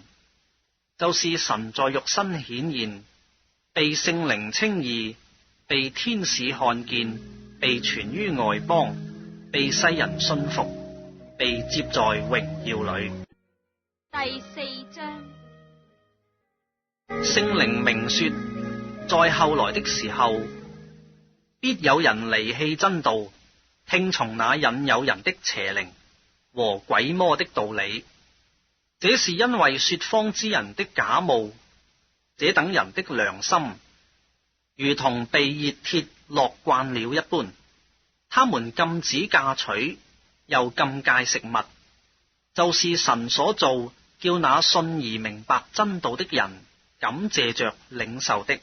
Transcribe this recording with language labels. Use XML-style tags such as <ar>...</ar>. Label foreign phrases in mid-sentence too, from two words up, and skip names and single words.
<zh>就是神在肉身顯現，被聖靈稱義，被天使看見，被傳於外邦，被世人信服，被接在榮耀裏。第4章。聖靈明說，在後來的時候，必有人離棄真道，聽從那引誘人的邪靈和鬼魔的道理。這是因為說謊之人的假冒，這等人的良心如同被熱鐵烙慣了一般。他們禁止嫁娶，又禁戒食物，就是神所造，叫那信而明白真道的人感謝着領受的。</zh>